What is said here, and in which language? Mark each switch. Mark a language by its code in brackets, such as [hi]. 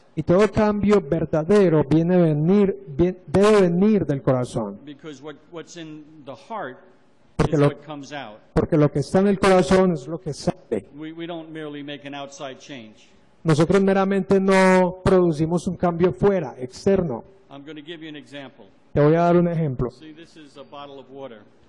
[es] y todo cambio verdadero debe venir del corazón, [en] because what's in the heart [es] Porque [en] is [es] lo- [en] what comes out. [es] porque lo que está en el corazón es lo que sale. [en] We don't merely make an outside change. [es] Nosotros meramente no producimos un cambio fuera, externo. [en] I'm going to give you an example. [es] Te voy a dar un ejemplo. [en] See, this is a bottle of water.